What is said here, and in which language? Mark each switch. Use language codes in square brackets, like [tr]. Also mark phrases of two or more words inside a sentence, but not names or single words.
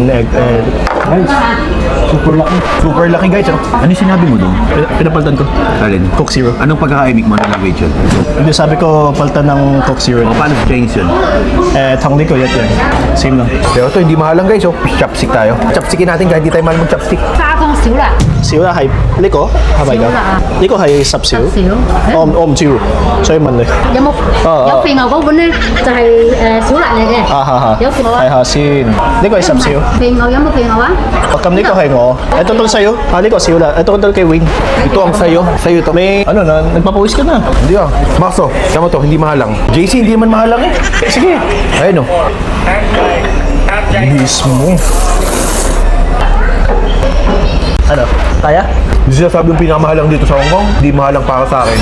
[tl] Nice. Super laki. [en] Super lucky guys. [tl] Ano yung sinabi mo doon? Pinapaltan ko. Alin? Coke Zero. Anong pagkakaimik mo ng language yun? Hindi, sabi ko paltan ng Coke Zero. O, paano sa Chinese yun? Tangli ko yan. Same lang. Pero ito, hindi mahalang guys. Oh, chopstick tayo. Chopstickin natin kahit hindi tayo mahal mag-chopstick. [yue] 沙公少啦， Zero係呢個係咪㗎？呢個係10少。少。我唔知喎，所以問你。有冇有肥牛嗰款咧？就係小辣嚟嘅。有肥牛啊？睇下先，呢個係10少。肥牛有冇肥牛啊？咁呢個係我。 [tl] Ito sa'yo. [yue] Ah,呢個少啦。 [tl] Ito kay Wing. Ito ang sayo. Sayo to. May ano na, nagpapawis ka na. Hindi ah. Max oh, sama to, hindi mahalang. JC, hindi naman mahalang eh. Sige. Ayun oh. Mismo. Ano? Kaya? Hindi sila sabi yung pinakamahalang dito sa Hong Kong, hindi mahalang para sa akin.